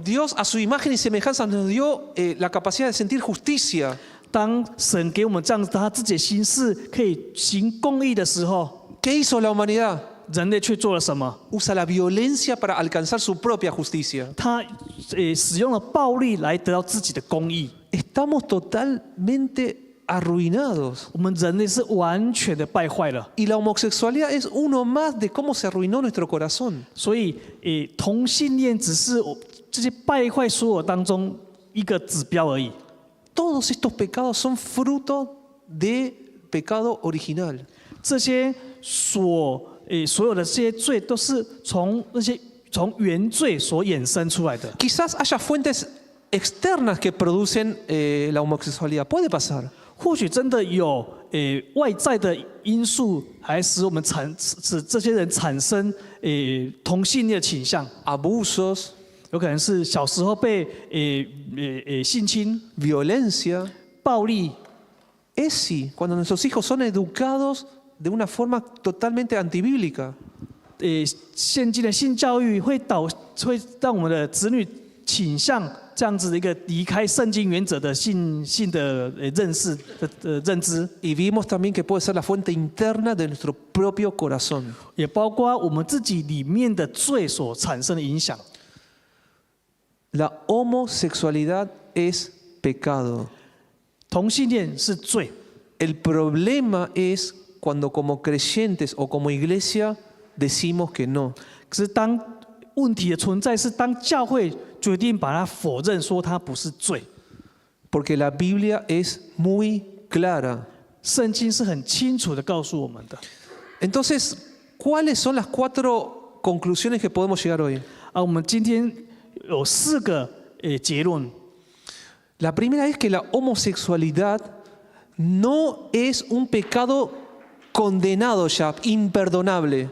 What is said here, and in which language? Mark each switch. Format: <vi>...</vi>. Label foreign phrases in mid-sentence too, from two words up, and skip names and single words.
<es>Dios a su imagen y semejanza nos dio la capacidad de sentir justicia.</es> <zh>当神给我们这样子他自己的心事可以行公义的时候，</zh> <es>¿Qué hizo la humanidad?</es> <zh>人类却做了什么？</zh> <es>Usa la violencia para alcanzar su propia justicia.</es> <zh>他使用了暴力来得到自己的公义。</zh> <es>Estamos totalmente arruinados.</es> <zh>我们人类是完全的败坏了。</zh> <es>Y la homosexualidad es uno más de cómo se arruinó nuestro corazón.</es> <zh>所以，同性恋只是这些败坏所有当中一个指标而已。</zh> <es>Todos estos pecados son fruto de pecado original.</es> <zh>这些所有的这些罪，都是从原罪所衍生出来的。</zh> <es>Quizás haya fuentes externas que producen la homosexualidad. Puede pasar.</es> <zh>或许真的有外在的因素，还使我们使这些人产生同性恋的倾向。</zh> <es>Abusos,</es> <zh>有可能是小时候被性侵、</zh> <es>violencia.</es> <zh>暴力。</zh> <es>Es sí, cuando nuestros hijos son educados de una forma totalmente antibíblica.</es> <zh>现今的性教育会让我们的子女倾向这样子的一个离开圣经原则的性的认识的认知，</zh> <es>Y vimos también que puede ser la fuente interna de nuestro propio corazón.</es> <zh>也包括我们自己里面的罪所产生的影响。</zh> <es>La homosexualidad es pecado.</es> <zh>同性恋是罪，</zh> <es>El problema es cuando como creyentes o como iglesia decimos que no.</es> <zh>可是当问题的存在是当教会决定把它否认，说它不是罪。</zh> <es>Porque la Biblia es muy clara.</es> <zh>圣经是很清楚的告诉我们的。</zh> <es>Entonces, ¿cuáles son las 4 conclusiones que podemos llegar hoy?</es> <zh>我们今天有4个结论。</zh> <es>La primera es que la homosexualidad no es un pecado condenado ya, imperdonable.</es>